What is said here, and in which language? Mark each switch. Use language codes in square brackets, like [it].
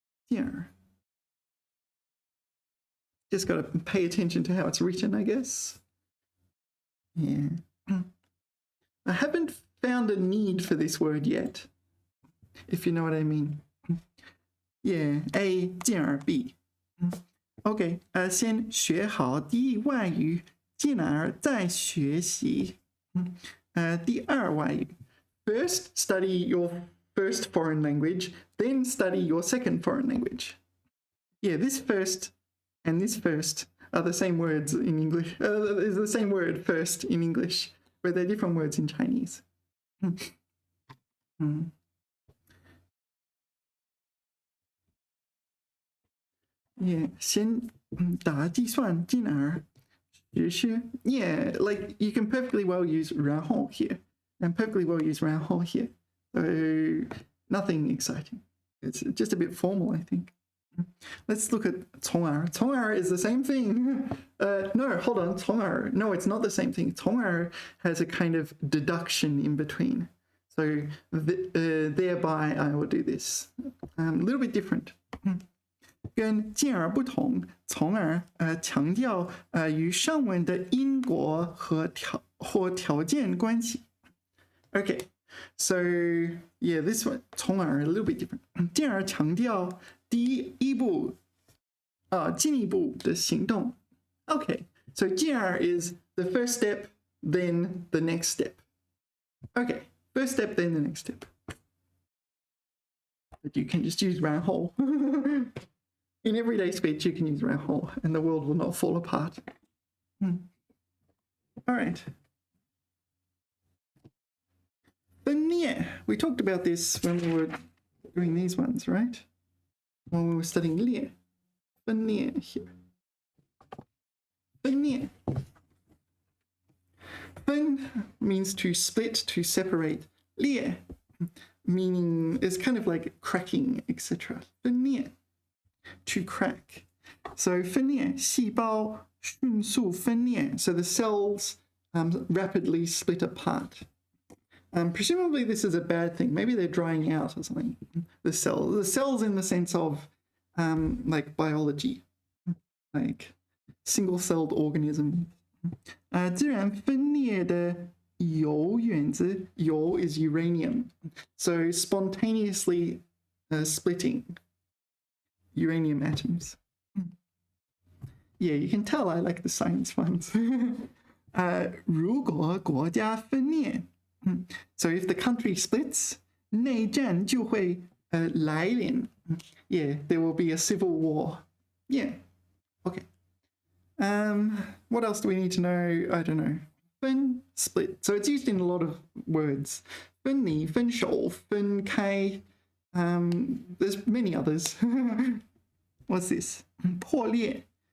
[zh] 进而. [en] Just got to pay attention to how it's written, I guess. Yeah. I haven't found a need for this word yet, if you know what I mean. Yeah, A, 进而 B. [zh] OK, 先学好第一外语，进而再学习。第二外语。 [en] First, study your first foreign language, then study your second foreign language. Yeah, this first and this first are the same words in English. Is the same word first in English, but they're different words in Chinese. [zh] Yeah, 先打计算进而学习. [en] Yeah, like you can perfectly well use 然后 here, and perfectly well use 然后 here. So nothing exciting. It's just a bit formal, I think. Let's look at 从而. 从而 is the same thing. No, hold on. 从而. No, it's not the same thing. 从而 has a kind of deduction in between. So thereby I will do this. A little bit different. [zh] 跟进而不同，从而强调与上文的因果和条件关系。 [en] Okay, so yeah, this one 从而 a little bit different. [zh] 进而强调第一步进一步的行动。 [en] Okay, so 进而 is the first step, then the next step. Okay, first step, then the next step. But you can just use 然后。 In everyday speech, you can use 然后 and the world will not fall apart. All right. [zh] 分裂. [en] We talked about this when we were doing these ones, right? When we were studying 裂.分裂 here. 分裂. 分 means to split, to separate. 裂 meaning is kind of like cracking, etc. 分裂.To crack. [zh] So 分裂, 细胞迅速分裂. [en] So the cells rapidly split apart. Presumably this is a bad thing. Maybe they're drying out or something. The cells in the sense of like biology, like single-celled organism. [zh] 自然分裂的铀原子, 铀 [en] is uranium. So spontaneously splitting uranium atoms. Yeah, you can tell I like the science ones. [zh] 如果国家分裂, [en] so if the country splits, [zh] 内战就会来临. [en] Yeah, there will be a civil war. Yeah, okay. What else do we need to know? I don't know. 分 split. So it's used in a lot of words. 分离,分手,分开.There's many others. What's this? 破裂.